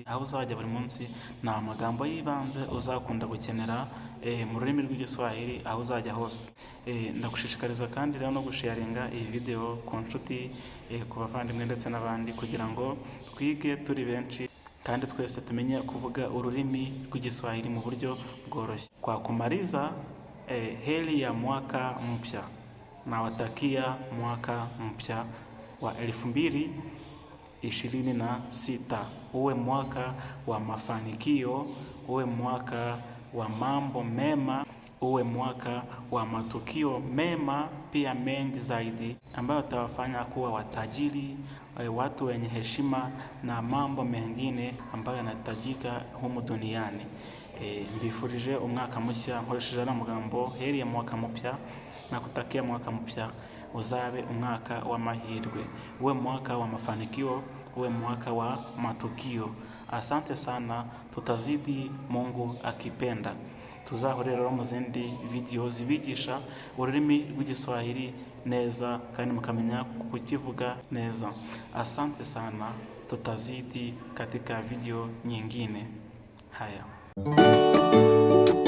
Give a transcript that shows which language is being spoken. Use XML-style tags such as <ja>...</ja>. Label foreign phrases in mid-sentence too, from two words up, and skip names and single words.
<rw>Aho uzajya buri munsi ni amagambo y'ibanze uzakunda gukenera mu rurimi rw'Igiswahili aho uzajya hose. Ndagushishikariza kandi rero no gusharinga iyi video ku nshuti, ku bavandimwe ndetse n'abandi, kugira ngo twige turi benshi kandi twese tumenye kuvuga ururimi rw'Igiswahili mu buryo bworoshye.</rw> <sw>Kwa kumaliza, heri ya mwaka mpya, nawatakia mwaka mpya wa 2026 uwe mwaka wa mafanikio, uwe mwaka wa mambo mema uwe mwaka wa matukio mema pia mengi zaidi, ambayo utawafanya kuwa watajiri, watu wenye heshima na mambo mengine ambayo yanahitajika humu duniani.</sw> <rw>Mbifurije umwaka mushya nkoresheje n'amagambo</rw> <sw>heri ya mwaka mpya, na kutakia mwaka mpya</sw> <rw>uzabe umwaka w'amahirwe,</rw> <sw>uwe mwaka wa mafanikio, uwe mwaka wa matukio. Asante sana, tutazidi Mungu akipenda.</sw> <rw>Tuzahore rero mu zindi video zibigisha ururimi rw'Igiswahili neza kandi mukamenya kukivuga neza.</rw> <sw>Asante sana, tutazidi katika video nyingine. Haya.</sw>